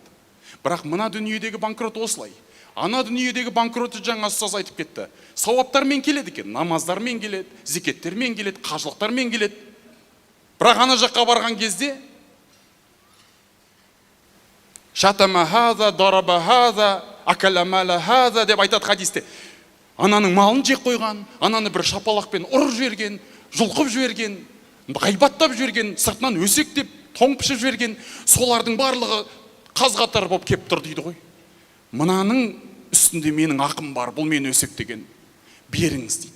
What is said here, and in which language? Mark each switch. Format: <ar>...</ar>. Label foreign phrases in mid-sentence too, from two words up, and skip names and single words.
<kk>Бірақ мына дүниедегі банкрот осылай. Ана дүниедегі банкротты жаңа ұстаз айтып кетті. Сауаптармен келеді екен, намаздармен келеді, зекеттермен келеді, қажылықтармен келеді. Бірақ ана жаққа барған кезде</kk> <ar>شتم هذا، ضرب هذا، أكل مال هذا</ar> <kk>деп айтады хадисте. Ананың малын жек қойған, ананы бір шапалақпен ұрып жіберген, жұлқып жіберген, ғайбаттап жіберген, сыртынан өсектеп, тоңпышып жіберген, солардың барлығы қаз-қатар болып кеп тұр дейді ғой. Мынаның үстінде менің ақым бар, бұл мен өсек деген, беріңіз дейді.</kk>